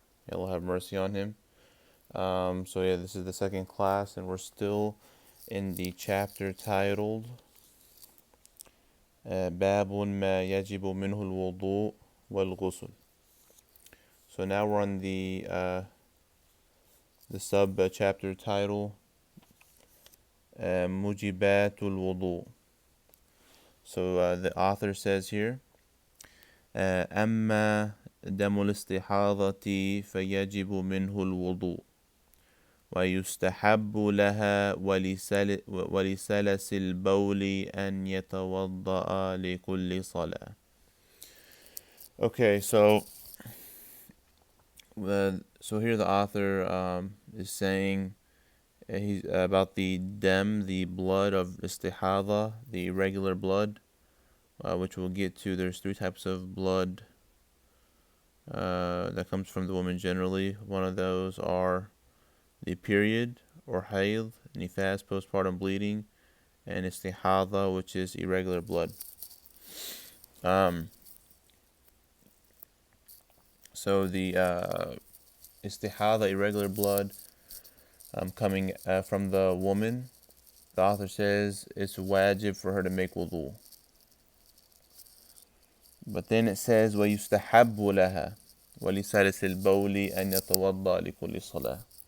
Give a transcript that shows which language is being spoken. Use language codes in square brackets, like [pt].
[en] May Allah have mercy on him. This is the second class, and we're still in the chapter titled [ar] باب ما يجب منه الوضوء والغسل. [en] So now we're on the sub chapter title [ar] مجبات الوضوء. [en] So the author says here [ar] أما دم الاستحاضة فيجب منه الوضوء ويستحب لها ولسلس البول أن يتوضأ لكل صلاة. [en] Okay, so here the author is saying he's about the blood of istihada, the irregular blood, which we'll get to. There's three types of blood that comes from the woman generally. One of those are the period or hayd, nifas, postpartum bleeding, and istihada, which is irregular blood. So the istihada, irregular blood, coming from the woman, the author says it's wajib for her to make wudu. But then it says [ar] وَيُسْتَحَبُّ لَهَا وَلِسَلِسِ الْبَوْلِ أَنْ يَتَوَضَّأَ لِكُلِّ صَلَاةٍ.